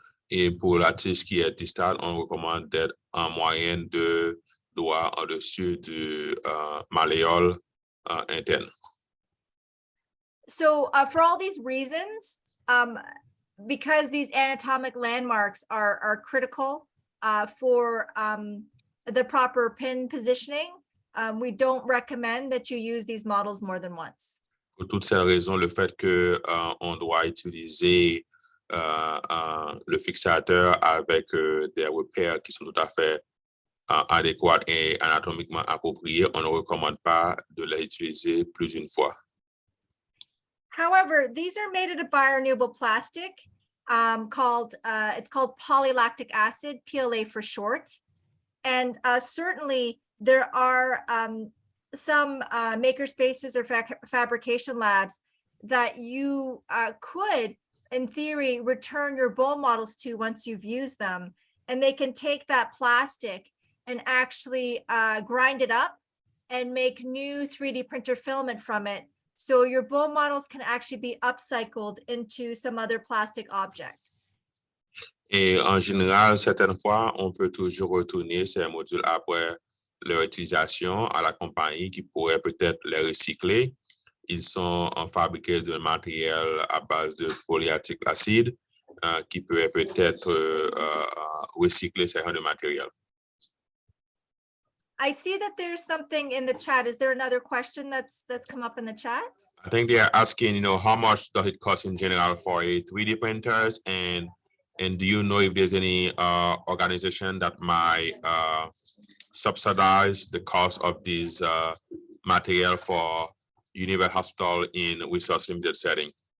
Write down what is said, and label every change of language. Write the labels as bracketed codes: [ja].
[fr] Et pour la tige qui est distale, on recommande d'être en moyenne 2 doigts en-dessus du malléole interne. [en] So for all these reasons, because these anatomic landmarks are critical for the proper pin positioning, we don't recommend that you use these models more than once. [fr] Pour toutes ces raisons, le fait qu'on doit utiliser le fixateur avec des repères qui sont tout à fait adéquats et anatomiquement appropriés, on ne recommande pas de les utiliser plus d'une fois. [en] However, these are made out of biorenewable plastic called polylactic acid, PLA for short. And certainly there are some maker spaces or fabrication labs that you could, in theory, return your bone models to once you've used them. And they can take that plastic and actually grind it up and make new 3D printer filament from it. So your bone models can actually be upcycled into some other plastic object. [fr] Et en général, certaines fois, on peut toujours retourner ces modules après leur utilisation à la compagnie qui pourrait peut-être les recycler. Ils sont fabriqués de matériel à base de polyacide acide qui peut peut-être recycler ce genre de matériel. [en] I see that there's something in the chat. Is there another question that's come up in the chat? I think they are asking, how much does it cost in general for a 3D printers, and do you know if there's any organization that might subsidize the cost of this material for University Hospital in resource limited setting?